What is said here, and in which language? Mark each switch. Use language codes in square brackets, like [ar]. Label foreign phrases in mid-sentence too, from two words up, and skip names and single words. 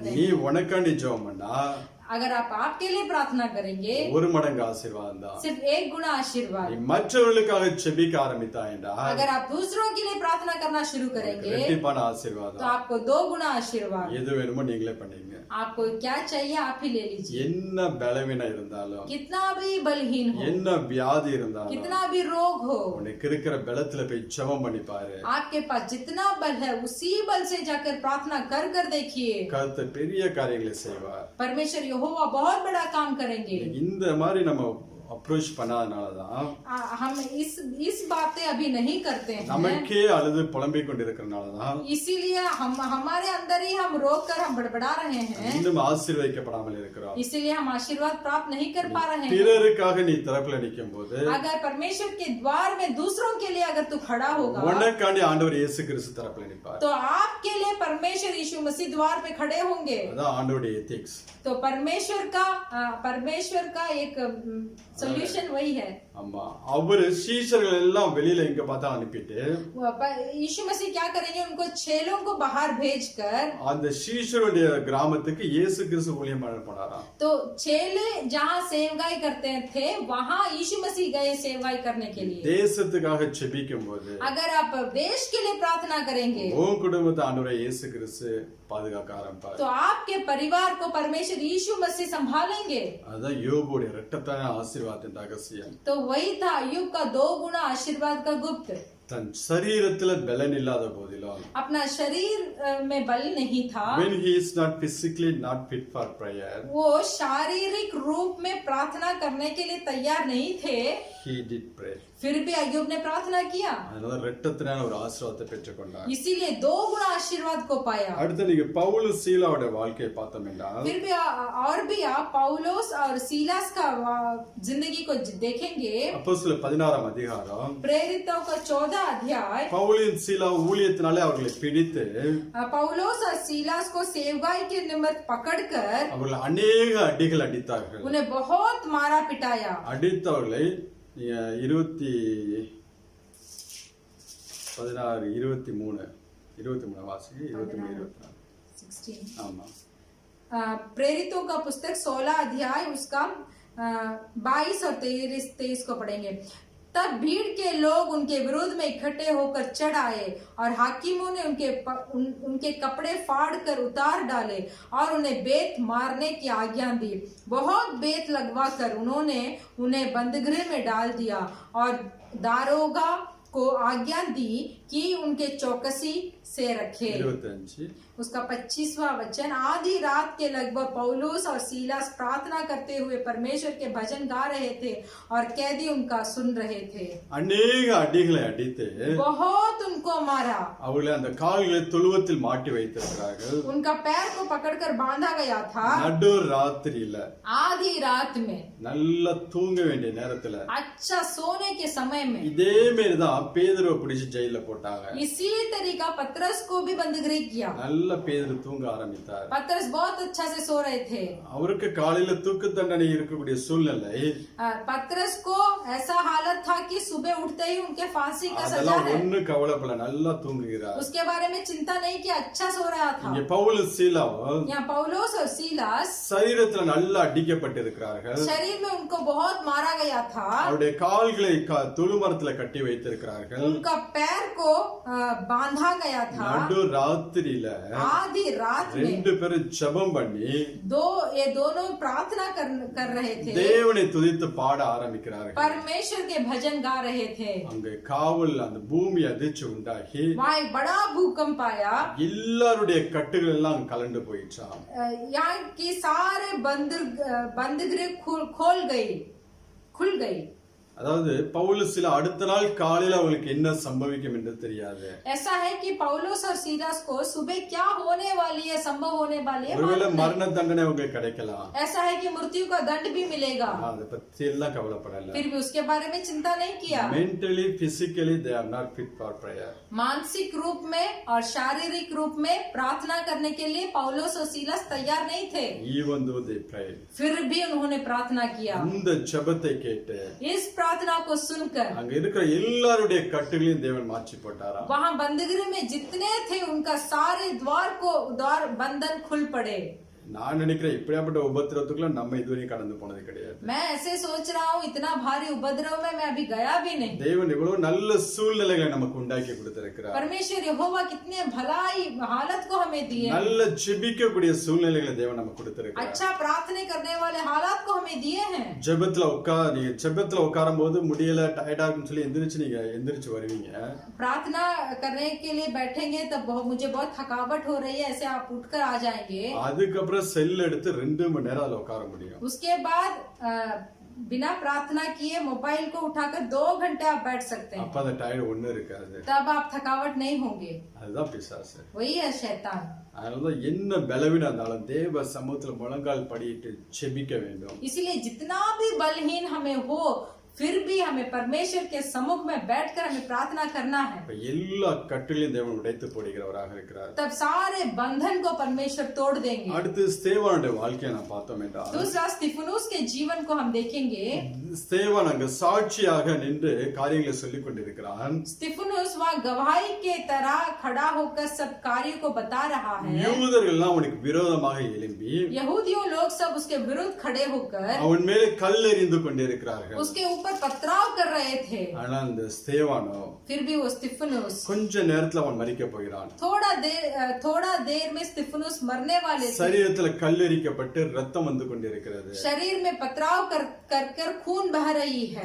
[ta] நீ [hi] हैं. [ta] உனக்காண்டி ஜெபம் பண்ணா [hi] अगर आप आपके लिए प्रार्थना करेंगे [ta] ஒரு மடங்கு ஆசீர்வாதம் தான். [hi] सिर्फ 1 गुना आशीर्वाद. [ta] நீ மற்றவர்களுக்காக ஜெபிக்க ஆரம்பித்தாயண்டா [hi] अगर आप दूसरों के लिए प्रार्थना करना शुरू करेंगे [ta] ரெட்டிப்பான [hi] तो [ta] ஆசீர்வாதம். [hi] आपको 2 गुना आशीर्वाद. [ta] எது வேணுமோ நீங்களே பண்ணீங்க. [hi] आपको क्या चाहिए आप ही ले लीजिए. [ta] என்ன பலவீனம் இருந்தாலும், [hi] कितना भी बलहीन हो, [ta] என்ன வியாதி இருந்தாலும், [hi] कितना भी रोग हो, [ta] உனக்கு இருக்கிற பலத்துல போய் ஜெபம் பண்ணி பாரு. [hi] आपके पास जितना बल है उसी बल से जाकर प्रार्थना कर कर देखिए. [ta] கர்த்தர் பெரிய காரியங்களை செய்வார். [hi] परमेश्वर यहोवा बहुत बड़ा काम करेंगे. [ta] இந்த மாதிரி நம்ம அப்ரோச் பண்ணாதனாலதான் [hi] हम इस बातें अभी नहीं करते हैं. [ta] நமக்கே அழுது புலம்பிக் கொண்டிருக்கிறனாலதான் [hi] इसीलिए हम हमारे अंदर ही हम रोक कर हम बड़बड़ा रहे हैं. [ta] இன்னும் ஆசீர்வதிக்கப்படாமல் இருக்கிறோம். [hi] इसीलिए हम आशीर्वाद प्राप्त नहीं कर पा रहे हैं. [ta] பிறருக்காக நீ திறப்புல நிக்கும் போது [hi] अगर परमेश्वर के द्वार में दूसरों के लिए अगर तू खड़ा होगा [ta] உனக்காண்டி ஆண்டவர் இயேசு கிறிஸ்து திறப்புல நிப்பார். [hi] तो आपके लिए परमेश्वर यीशु मसीह द्वार पे खड़े होंगे. [ta] அதான் ஆண்டவருடைய எத்திக்ஸ். [hi] तो परमेश्वर का एक सोल्यूशन वही है. [ta] ஆமா, அவரு சீஷர்கள் எல்லாம் வெளியில எங்க பார்த்தா அனுப்பிட்டு [hi] यीशु मसीह क्या करेंगे, उनको चेलों को बाहर भेजकर [ta] அந்த சீஷருடைய கிராமத்துக்கு இயேசு கிறிஸ்து ஊழியம் பண்ண போனாராம். [hi] तो चेले जहाँ सेवगाई करते थे वहाँ यीशु मसीह गए सेवगाई करने के लिए. [ta] தேசத்துக்காக ஜெபிக்கும் போது [hi] अगर आप देश के लिए प्रार्थना करेंगे [ta] உன் குடும்பத்தை ஆண்டவரை இயேசு கிறிஸ்து பாதுகாக்க ஆரம்பிப்பார். [hi] तो आपके परिवार को परमेश्वर यीशु मसीह संभालेंगे. [ta] அதான் யோபுடைய இரட்டத்தான ஆசீர்வாதத்தின் ரகசியம். [hi] तो वही था अय्यूब का 2 गुना आशीर्वाद का गुप्त. [ta] தன் சரீரத்துல பலன் இல்லாத போதிலும் [hi] अपना शरीर में बल नहीं था, [en] when he is not physically not fit for prayer, [hi] वो शारीरिक रूप में प्रार्थना करने के लिए तैयार नहीं थे, [en] he did pray. [hi] फिर भी अय्यूब ने प्रार्थना किया. [ta] அதனால இரட்டத்தான ஒரு ஆசீர்வாதத்தை பெற்றுக்கொண்டார். [hi] इसीलिए 2 गुना आशीर्वाद को पाया. [ta] அடுத்து நீங்க பவுல் சீலாவோட வாழ்க்கையை பார்த்தோம்னா [hi] फिर भी और भी आप पौलुस और सीलास का जिंदगी को देखेंगे. [ta] அப்போஸ்தலர் 16 அதிகாரம் [hi] प्रेरितों का 14 अध्याय. [ta] பவுலின் சீலா ஊழியத்தினாலே அவர்களை பிடித்து [hi] पौलुस और सीलास को सेवगाई के निमित्त पकड़कर [ta] அவர்கள் अनेक அடிகள் அடித்தார்கள். [hi] उन्हें बहुत मारा पिटाया. [ta] அடித்தவர்களை 23 வாசிங்க. 23-24 ஆமா. [hi] प्रेरितों का पुस्तक 16 अध्याय उसका 22 और 23 को पढ़ेंगे. तब भीड़ के लोग उनके विरोध में इकट्ठे होकर चढ़ आए और हाकिमों ने उनके कपड़े फाड़ कर उतार डाले और उन्हें बेत मारने की आज्ञा दी। बहुत बेत लगवा कर उन्होंने उन्हें बंदगृह में डाल दिया और दारोगा को आज्ञा दी कि उनके चौकसी से रखे। 25 उसका 25वां वचन, आधी रात के लगभग पौलुस और सीलास प्रार्थना करते हुए परमेश्वर के भजन गा रहे थे और कैदी उनका सुन रहे थे। [ta] अनेक அடிகளை அடித்து [hi] बहुत उनको मारा, [ta] அவர்களை அந்த கால்களை தொழுவத்தில் மாட்டி வைத்திருக்கிறார்கள்। [hi] उनका पैर को पकड़कर बांधा गया था। [ta] நடு ராத்திரியில [hi] आधी रात में, [ta] நல்லா தூங்க வேண்டிய நேரத்துல [hi] अच्छा सोने के समय में, [ta] இதே மாதிரிதான் பேதுருவை பிடிச்சு ஜெயில போட்டாங்க। [hi] इसी तरीका पतरस को भी बंदगृह किया। [ta] நல்ல பேதுரு தூங்க ஆரம்பித்தார்। [hi] पतरस बहुत अच्छा से सो रहे थे। [ta] அவருக்கு காலையில தூக்கு தண்டனை இருக்கக்கூடிய சூழ்நிலை, [hi] पतरस को ऐसा हालत था कि सुबह उठते ही उनके फांसी का सजा [ta] அதெல்லாம் [hi] है। [ta] ஒண்ணு கவலைப்படல, நல்லா தூங்குகிறார்। [hi] उसके बारे में चिंता नहीं किया, अच्छा सो रहा था। [ta] இங்க பவுல் சீலாவும் [hi] यहाँ पौलुस और सीलास [ta] சரீரத்துல நல்லா அடிக்கப்பட்டிருக்கிறார்கள்। [hi] शरीर में उनको बहुत मारा गया था। [ta] அவருடைய கால்களை தொழுமரத்துல கட்டி வைத்திருக்கிறார்கள்। [hi] उनका पैर को बांधा गया था। [ta] நடு ராத்திரியில [hi] आधी रात में [ta] ரெண்டு பேரும் ஜெபம் பண்ணி [hi] ये दोनों प्रार्थना कर रहे थे, [ta] தேவனை துதித்து பாட ஆரம்பிக்கிறார்கள்। [hi] परमेश्वर के भजन गा रहे थे। [ta] அங்க காவல் அந்த பூமி அதிர்ச்சி உண்டாகி [hi] वहाँ एक बड़ा भूकंप आया। [ta] எல்லாருடைய கட்டுகள் எல்லாம் கலண்டு போயிடுச்சாம்। [hi] यहाँ की सारे बंदगृह खुल गई। [ta] அதாவது பவுல் சில அடுத்த நாள் காலையில அவங்களுக்கு என்ன சம்பவிக்கும் என்று தெரியாது। [hi] ऐसा है कि पौलुस और सीलास को सुबह क्या होने वाली है, संभव होने वाली है, [ta] ஒருவேளை [hi] मालूम नहीं। [ta] மரண தண்டனை அவங்களுக்கு கிடைக்கலாம்। [hi] ऐसा है कि मृत्यु का दंड भी मिलेगा, [ta] அதை பத்தி எல்லாம் கவலைப்படல। [hi] फिर भी उसके बारे में चिंता नहीं किया। [en] mentally physically they are not fit for prayer। [hi] मानसिक रूप में और शारीरिक रूप में प्रार्थना करने के लिए पौलुस और सीलास तैयार नहीं थे, [en] even though they prayed। [hi] फिर भी उन्होंने प्रार्थना किया। [ta] அந்த ஜெபத்தை கேட்டு [hi] इस प्रार्थना को सुनकर [ta] அங்க இருக்கிற எல்லாருடைய கட்டுகளையும் தேவன் மாற்றி போட்டாராம்। [hi] वहाँ बंदगृह में जितने थे उनका सारे द्वार बंधन खुल पड़े। [ta] நான் நினைக்கிறேன் இப்படியாப்பட்ட உபத்திரவத்துக்குள்ள நம்ம இதுவரையும் கடந்து போனது கிடையாது। [hi] मैं ऐसे सोच रहा हूँ, इतना भारी उपद्रव में मैं अभी गया भी नहीं। [ta] தேவன் எவ்வளவு நல்ல சூழ்நிலைகளை நமக்கு உண்டாக்கி கொடுத்திருக்கிறார்। [hi] परमेश्वर यहोवा कितने भलाई हालत को हमें दिए, [ta] நல்ல ஜெபிக்கக்கூடிய சூழ்நிலைகளை தேவன் நமக்கு கொடுத்திருக்கிறார்। [hi] अच्छा प्रार्थना करने वाले हालात को हमें दिए हैं। [ta] நீங்க ஜெபத்துல உட்காரும் போது முடியல டயர்டா இருக்குன்னு சொல்லி எந்திரிச்சு வருவீங்க। [hi] प्रार्थना करने के लिए बैठेंगे तब मुझे बहुत थकावट हो रही है, ऐसे आप उठकर आ जाएंगे। [ta] அதுக்கப்புறம் செல் எடுத்து 2 மணி நேரம் அதுல உட்கார முடியும்। [hi] उसके बाद बिना प्रार्थना किए मोबाइल को उठाकर 2 घंटे आप बैठ सकते हैं, [ta] அப்ப அந்த டயர்ட் ஒண்ணு இருக்காது। [hi] तब आप थकावट नहीं होंगे। [ta] அதுதான் பிசாசு। [hi] वही है शैतान। [ta] அதனாலதான் என்ன பலவீனம் இருந்தாலும் தேவ சமூகத்துல முழங்கால் படியிட்டு ஜெபிக்க வேண்டும்। [hi] इसीलिए जितना भी बलहीन हमें हो, फिर भी हमें परमेश्वर के सम्मुख में बैठकर हमें प्रार्थना करना है। [ta] எல்லா கட்டுகளையும் தேவன் உடைத்து போடுகிறவராக இருக்கிறார்। [hi] तब सारे बंधन को परमेश्वर तोड़ देंगे। [ta] அடுத்து ஸ்தேவானுடைய வாழ்க்கையை நான் பார்த்தோம் என்றால், [hi] दूसरा स्तिफनुस के जीवन को हम देखेंगे। [ta] ஸ்தேவான் அங்க சாட்சியாக நின்று காரியங்களை சொல்லிக் கொண்டிருக்கிறான்। [hi] स्तिफनुस वहाँ गवाही के तरह खड़ा होकर सब कार्य को बता रहा है। [ta] யூதர்கள் எல்லாம் அவனுக்கு விரோதமாக எழும்பி [hi] यहूदियों लोग सब उसके विरुद्ध खड़े होकर [ta] அவன் மேலே கல் எறிந்து கொண்டிருக்கிறார்கள்। [hi] उसके ऊपर पथराव कर रहे थे, [ta] ஆனா அந்த ஸ்தேவானோ [hi] फिर भी वो स्तिफनुस [ta] கொஞ்ச நேரத்துல அவன் மரிக்க போகிறான்। [hi] थोड़ा देर में स्तिफनुस मरने वाले थे। [ta] சரீரத்துல கல் எறிக்கப்பட்டு ரத்தம் வந்து கொண்டிருக்கிறது। [hi] शरीर में पथराव कर खून बह रही है।